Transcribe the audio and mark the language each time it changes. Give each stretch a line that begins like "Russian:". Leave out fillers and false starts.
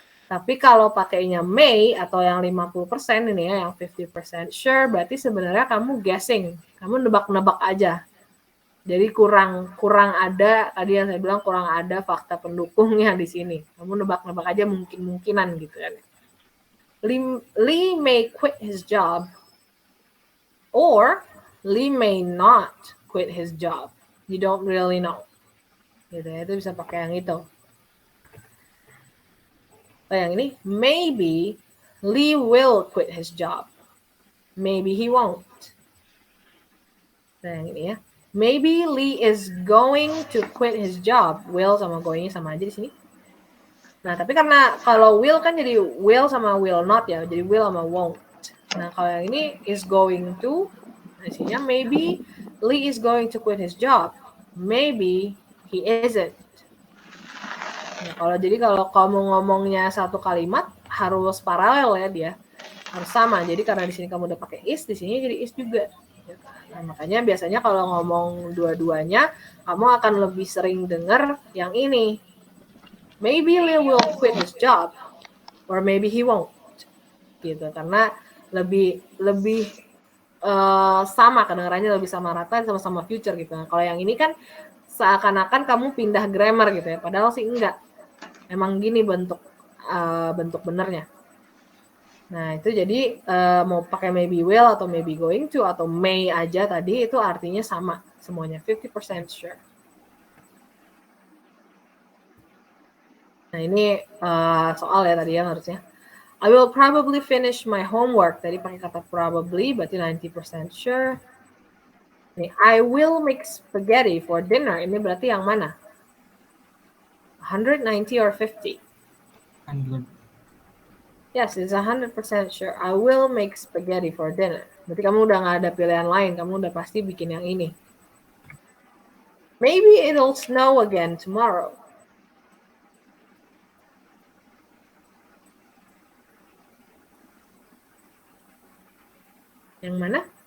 Indonesian: Tapi kalau pakainya may atau yang 50% ini ya, yang 50% sure, berarti sebenarnya kamu guessing. Kamu nebak-nebak aja. Jadi kurang ada, tadi yang saya bilang kurang ada fakta pendukungnya di sini. Kamu nebak-nebak aja mungkin-mungkinan gitu kan.
English: Lee may quit his job or Lee may not quit his job. You don't really know.
Indonesian: Gitu ya, itu bisa pakai yang itu. Oh, yang ini,
English: maybe Lee will quit his job. Maybe he won't.
Indonesian: Nah, yang ini ya.
English: Maybe Lee is going to quit his job.
Indonesian: Will sama going sama aja di sini. Nah, tapi karena kalau will kan jadi will sama will not ya. Jadi will sama won't. Nah, kalau yang ini
English: is going to, isinya maybe Lee is going to quit his job. Maybe he isn't.
Indonesian: Nah, kalau kamu ngomongnya satu kalimat harus paralel ya dia. Harus sama. Jadi karena di sini kamu udah pakai is, di sini jadi is juga. Nah, makanya biasanya kalau ngomong dua-duanya, kamu akan lebih sering dengar yang ini.
English: Maybe Lee will quit his job, or maybe he won't.
Indonesian: Gitu, karena lebih sama kedengarannya, lebih sama rata, sama-sama future gitu. Nah, kalau yang ini kan seakan-akan kamu pindah grammar gitu ya, padahal sih enggak. Emang gini bentuk benernya. Nah, itu jadi mau pakai maybe will atau maybe going to atau may aja tadi itu artinya sama semuanya, 50% sure. Nah, ini soal ya tadi ya harusnya.
English: I will probably finish my homework.
Indonesian: Tadi pakai kata probably, berarti 90% sure.
English: Nih, I will make spaghetti for dinner.
Indonesian: Ini berarti yang mana? 190 or 50?
English: 100. Yes, it's 100% sure. I will make spaghetti for dinner.
Indonesian: Berarti kamu udah nggak ada pilihan lain. Kamu udah pasti bikin yang ini.
English: Maybe it'll snow again tomorrow.
Indonesian: Yang mana?